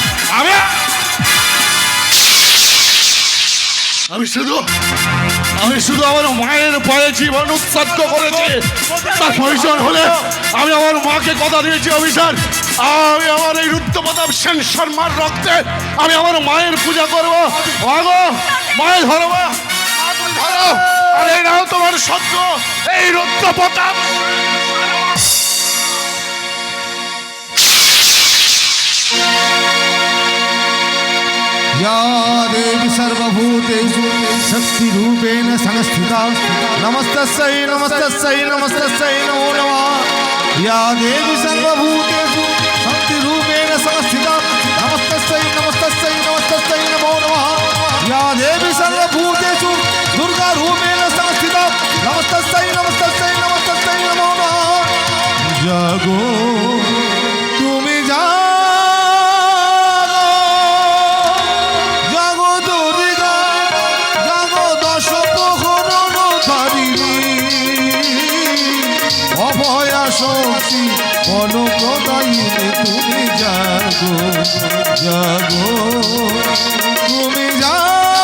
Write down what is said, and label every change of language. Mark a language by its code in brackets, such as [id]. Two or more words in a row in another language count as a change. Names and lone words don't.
[bn] আমি শুধু আমার মায়ের ভয়ে জীবন উৎসর্গ করেছি, তার প্রয়োজন হলে আমি আমার মাকে কথা দিয়েছি অফিসার, আমি আমার এই রুদ্রপ্রতাপ সেন শর্মার রক্তে আমি আমার মায়ের পূজা করবো। মায়ের ধরো, ধরো, আর এই নাও তোমার সত্য, এই রুদ্রপ্রতাপ। [sa] या देवी सर्वभूतेषु शक्तिरूपेण संस्थिता नमस्तस्यै नमस्तस्यै नमस्तस्यै नमो नमः। या देवी सर्वभूतेषु शक्तिरूपेण संस्थिता नमस्तस्यै नमस्तस्यै नमस्तस्यै नमो नमः। या देवी सर्वभूतेषु दुर्गारूपेण संस्थिता नमस्तस्यै नमस्तस्यै नमस्तस्यै नमो नमः। [bn] जागो তুমি যা শক্তি বলপ্রদায়িনী তুমি জাগো জাগো তুমি জাগো।